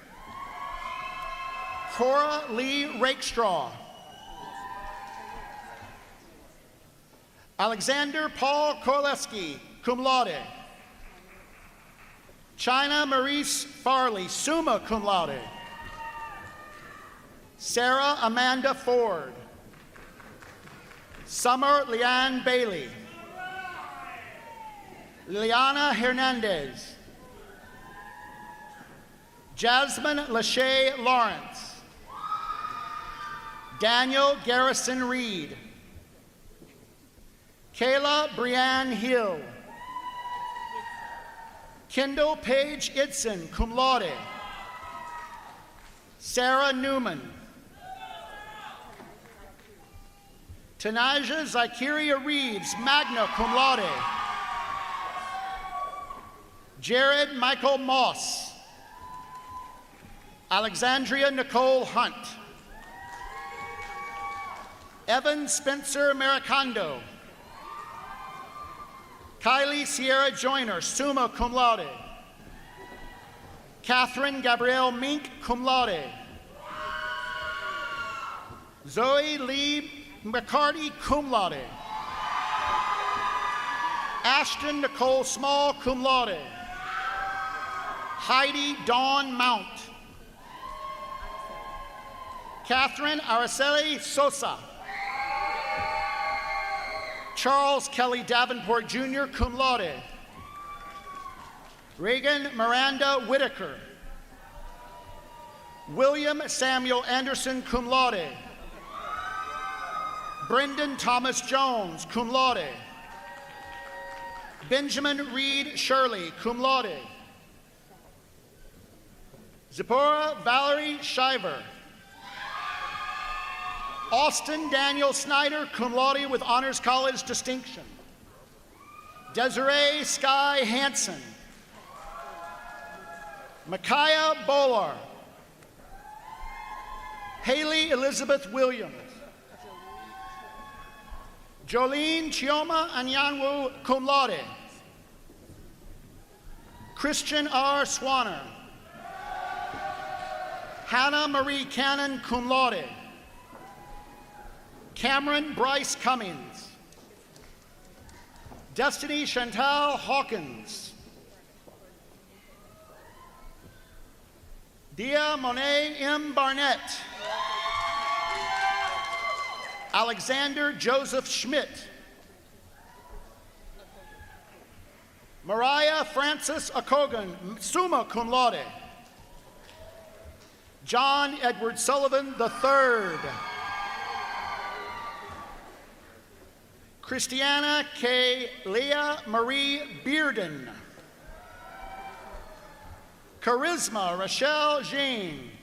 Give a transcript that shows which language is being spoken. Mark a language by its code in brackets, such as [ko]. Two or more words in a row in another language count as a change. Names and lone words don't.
[en] Cora Lee Rakestraw. Alexander Paul Korleski, [la] cum laude. [en] China Maurice Farley, [la] summa cum laude. [en] Sarah Amanda Ford. Summer Leanne Bailey. Liliana Hernandez. Jasmine Lachey Lawrence. Daniel Garrison Reed. Kayla Brianne Hill. Kendall Paige Idson, [la] cum laude. [en] Sarah Newman. Tanaja Zykeria Reeves, [la] magna cum laude. [en] Jared Michael Moss. Alexandria Nicole Hunt. Evan Spencer Maricando. Kylie Sierra Joyner, [la] summa cum laude. [en] Catherine Gabrielle Mink, [la] cum laude. [en] Zoe Lee McCarty, [la] cum laude. [en] Ashton Nicole Small, [la] cum laude. [en] Heidi Dawn Mount. Catherine Araceli Sosa. Charles Kelly Davenport Jr., [la] cum laude. [en] Reagan Miranda Whitaker. William Samuel Anderson, [la] cum laude. [en] Brendan Thomas Jones, [la] cum laude. [en] Benjamin Reed Shirley, [la] cum laude. [en] Zipporah Valerie Shiver. Austin Daniel Snyder, [la] cum laude [en] with Honors College distinction. Desiree Sky Hansen. Micaiah Bolar. Haley Elizabeth Williams. Jolene Chioma Anyanwu, [la] cum laude. [en] Christian R. Swanner. Hannah Marie Cannon, [la] cum laude. [en] Cameron Bryce Cummings. Destiny Chantal Hawkins. Dia Monet M. Barnett. Alexander Joseph Schmidt. Mariah Francis Okogan, [la] summa cum laude. [en] John Edward Sullivan III. Christiana K. Leah Marie Bearden. Charisma Rochelle Jean.